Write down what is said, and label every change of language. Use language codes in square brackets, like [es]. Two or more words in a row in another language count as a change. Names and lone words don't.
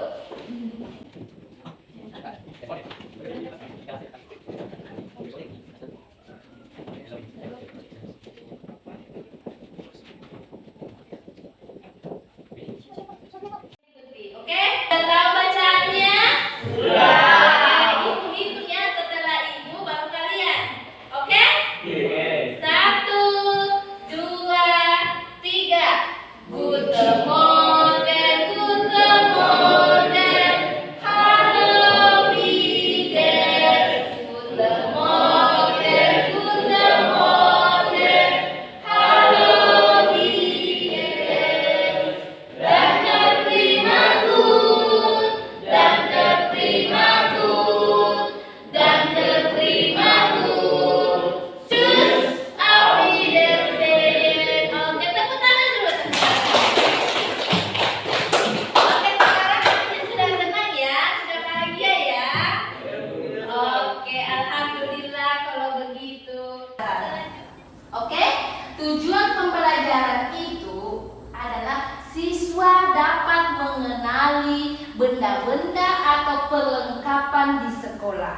[id] Oke, udah tahu bacaannya? Sudah. Ibu hitung ya, setelah Ibu baru kalian. Oke? Satu, dua, tiga. [de] Guten Morgen, guten Morgen. Hallo, wie geht's? Guten Morgen, guten Morgen. Hallo, wie geht's? Danke prima gut, danke prima gut, danke prima gut. Tschüss, auf Wiedersehen. [id] Oke, tepuk tangan dulu. Oke, sekarang hatinya sudah tenang ya, sudah bahagia ya. Oke, alhamdulillah kalau begitu. Oke, tujuan pembelajaran itu adalah siswa dapat mengenali benda-benda atau perlengkapan di sekolah.